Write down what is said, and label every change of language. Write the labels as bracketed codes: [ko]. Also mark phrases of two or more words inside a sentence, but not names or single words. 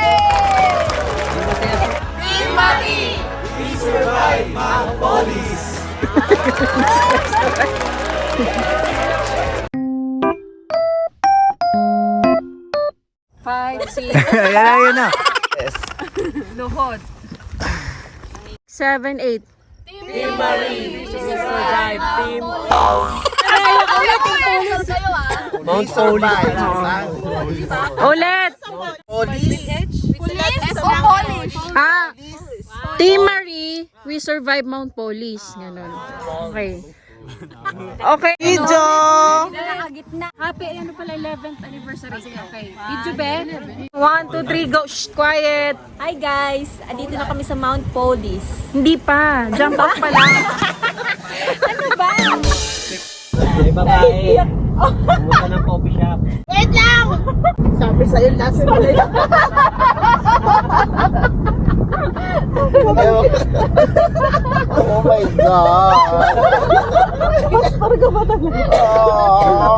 [en] Team Marie! We survive Mount Police! Five, six, [tl] Yan na. luhod. 7, 8. Mount Police. Ulit! [en] Ah, Team Marie, we survive Mount Police. [tl] Ganun. Okay. Okay. Video! Happy, ano pala, [en] 11th anniversary. Okay. Video, Ben? 1, 2, 3, go. Shh, quiet. Hi guys! [tl] Andito na kami sa Mount Police. Hindi pa. Jump off pa lang. Ano ba? [en] Oh my God! Thank you po.